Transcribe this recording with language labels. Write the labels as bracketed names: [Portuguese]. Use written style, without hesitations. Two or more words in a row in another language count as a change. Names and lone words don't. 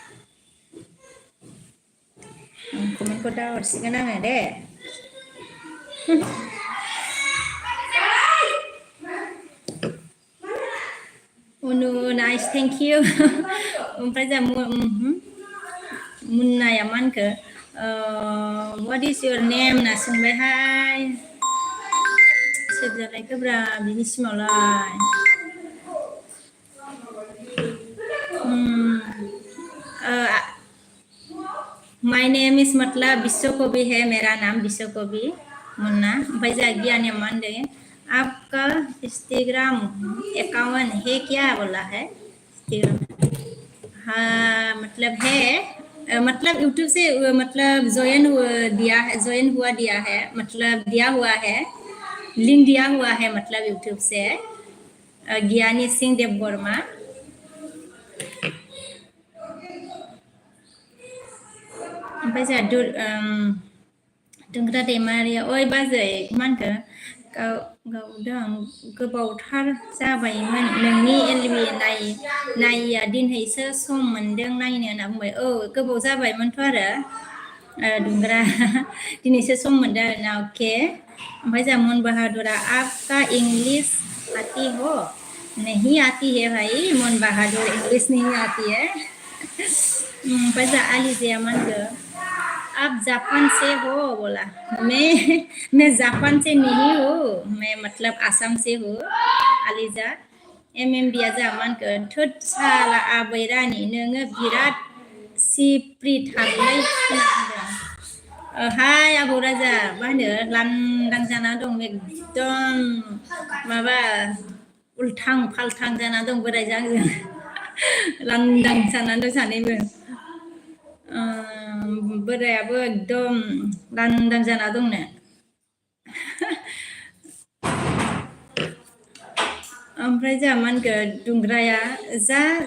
[Bodo] कमेन्टखौ दा हरसिगोन आङो दे उनु [English] nice thank you [Bodo] ओमफ्राय जा मुन्नाया मा होनखो [English] what is your name [Bodo] होनना सोंबायहाय सोरजानायखोब्रा बिनि सिमावलाय [English] my name is [Hindi] मतलब विश्व कवि है मेरा नाम विश्व कवि मुन्ना [Bodo] ओमफ्राय जा गियानिया मा होनदों [Hindi] आपका [English] Instagram account [Hindi] है क्या बोला है हाँ मतलब है मतलब यूट्यूब से मतलब ज्वाइन हुआ दिया है मतलब दिया हुआ है लिंक दिया हुआ है मतलब यूट्यूब से ज्ञानी सिंह देव वर्मा [Bodo] ओमफ्राय जोंहा दोंग्रा दैमारिया ओइ बाजै मा होनखो गावदों गोबावथार जाबायमोन नोंनि एलबि नायिया दिनैसो सम मोनदों नायनो होनना बुंबाय औ गोबाव जाबायमोनथ' आरो दुंग्रा दिनैसो सम मोनदों आरोना अके ओमफ्राय जोंहा मन बाहादुरा [Hindi] आपका इंग्लिश आती हो नहीं आती है भाई मन बहादुर इंग्लिश नहीं आती है [Bodo] ओमफ्राय जोंहा आलिजाया मा होनखो [Hindi] आप जापान से हो बोला मैं जापान से नहीं हूँ मैं मतलब आसाम से हूँ [Bodo] आलिजा एमएमबिया जा मा होनखो थोद साला आबै रानि नोङो बिराद सिप्रिथारलै होनना बुंदों हाय आबौ राजा मा होनो लांदां जाना दं एकदम माबा उल्थां फाल्थां जाना दं बोरायजों आंजों लांदां जाना दं सानैबो बोरायाबो एकदम लांदां जाना दंनो ओमफ्राय जोंहा मा होनगोन दुंग्राया जा